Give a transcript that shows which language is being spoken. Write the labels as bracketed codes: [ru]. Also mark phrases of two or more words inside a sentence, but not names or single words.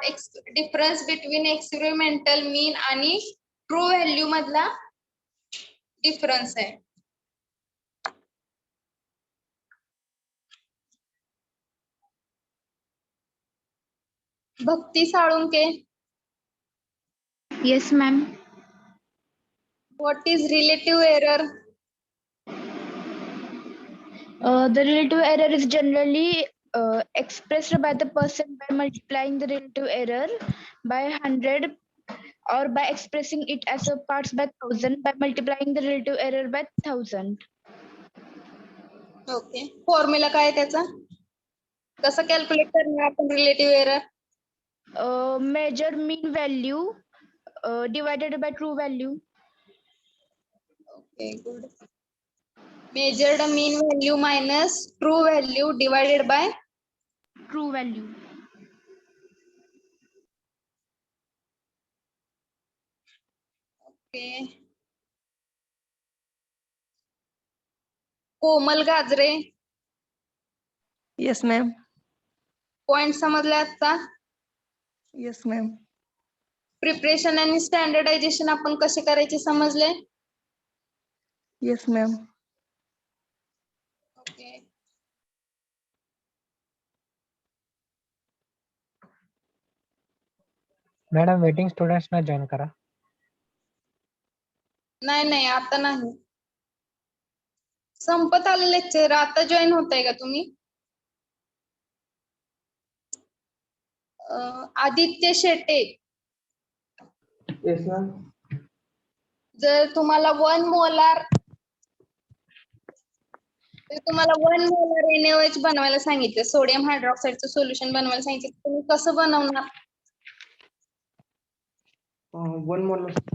[en] difference between experimental mean [mr] आणि [en] true value [mr] मधला डिफरन्स आहे. भक्ती साळुंके. [en] yes ma'am. What is relative error? The relative error is generally expressed by the person by multiplying the relative error by 100 or by expressing it as a parts by 1000 by multiplying the relative error by 1000. ओके. [mr] फॉर्म्युला काय आहे त्याचा? कसं कॅल्क्युलेट करणार आपण [en] relative error? Measure mean value divided by true value. Okay, good. Measured mean value minus true value divided by True value. okay. कोमल गाजरे. Yes, ma'am. [mr] पॉइंट समजले आता? [en] Yes, ma'am. [mr] प्रिपरेशन आणि स्टँडर्डायझेशन आपण कसे करायचे समजले? [en] Yes, ma'am. [mr] ओके. [en] madam waiting students [mr] ना जॉईन करा. नाही आता नाही. संपत आले लेक्चर. आता जॉईन होताय का तुम्ही? आदित्य शेटे. [en] Yes, ma'am. [mr] जर तुम्हाला 1 मोलार NaOH बनवायला सांगितलं, सोडियम हायड्रॉक्साईडचं सोल्युशन बनवायला सांगितलं, तुम्ही कसं बनवणार? 1 मोल